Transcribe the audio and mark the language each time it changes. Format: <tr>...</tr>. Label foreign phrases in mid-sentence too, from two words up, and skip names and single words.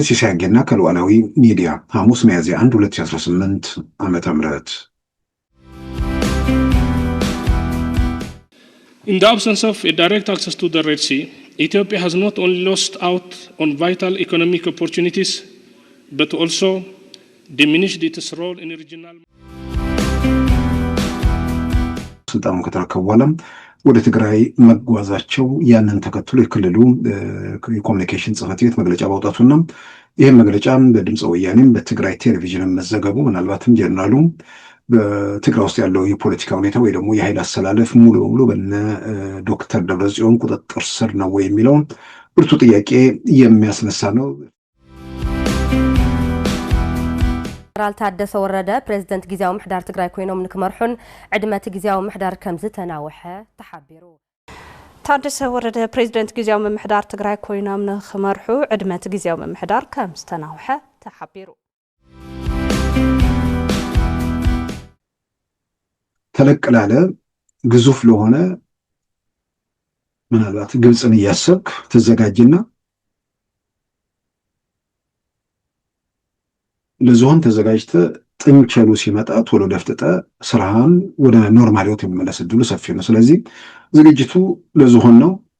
<am>ሲሳይ አጌና ከሉዓላዊ ሚዲያ ሐሙስ ሚያዝያ 1 2018 ዓመተ ምህረት</am> <en>In the absence of a direct access to the Red Sea, Ethiopia has not only lost out on vital economic opportunities, but also diminished its role in regional.</en> <am>ስልጣኑን ከተረከቡ በኋላም ወደ ትግራይ መጓዛቸው ያንን ተከትሎ የክልሉ የኮሙኒኬሽን ጽሕፈት ቤት መግለጫ ባውጣቱና ይህም መግለጫ በድምፀ ወያኔም በትግራይ ቴሌቪዥን መዘገቡ ምናልባትም ጀነራሉ በትግራይ ውስጥ ያለው የፖለቲካ ሁኔታ ወይ ደግሞ የኃይል አሰላለፍ ሙሉ በሙሉ በነ ዶክተር ደብረጽዮን ቁጥጥር ስር ነው የሚለውን ብርቱ ጥያቄ የሚያስነሳ ነው።</am> <ti>ጀነራል ታደሰ ወረደ ፕሬዝዳንት ጊዜያዊ ምሕዳር ትግራይ ኮይኖም ንክመርሑን ዕድመት ጊዜያዊ ምሕዳር ከም ዝተናወሐ ተሓቢሩ። ታደሰ ወረደ ፕሬዝዳንት ጊዜያዊ ምሕዳር ትግራይ ኮይኖም ንክመርሑ ዕድመት ጊዜያዊ ምሕዳር ከም ዝተናወሐ ተሓቢሩ።</ti> <am>ተለቅ ላለ ግዙፍ ለሆነ ምናልባት ግብፅን እያሰብክ ተዘጋጅና ለዞን ተዘጋጅተ ጥንቸሉ ሲመጣ ቶሎ ደፍጥጠ ስራህን ወደ ኖርማል ህይወት የሚመለስ እድሉ ሰፊ ነው። ስለዚህ ዝግጅቱ ለዞን ነው።</am>